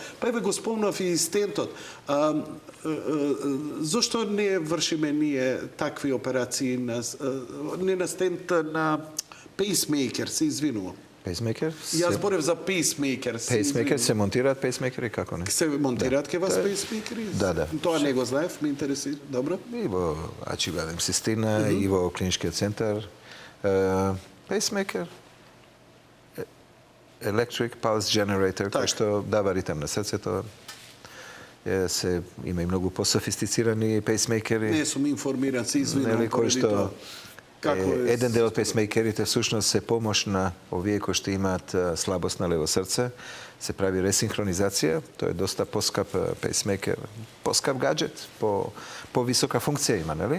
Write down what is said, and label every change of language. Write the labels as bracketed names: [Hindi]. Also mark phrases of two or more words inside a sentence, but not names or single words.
[Macedonian] Па еве го спомнав и стентот. Зошто не вршиме ние такви операции не на стент, на пейсмейкер, се извинувам? Пейсмейкер? Јас зборев за пейсмейкер. Пейсмейкер, се монтираат пейсмейкери, како не? Се монтираат ке вас Тоа е- пейсмейкери? Да. Тоа не го знаев, ме интересира. Добро. И во Ачигледем Систина, и во клиничкиот центар. Пейсмейкер, [English] electric pulse generator, [Macedonian] кој што дава ритм на срцето. Има и многу пософистицирани пейсмейкери. Не сум информиран, се извинувам. Нели, кој поради што тоа. Како е? еден дел од пейсмейкерите всушност се помош на овие кои што имаат слабост на лево срце. Се прави ресинхронизација, тоа е доста поскап пейсмейкер, поскап гаджет, по висока функција има, нели?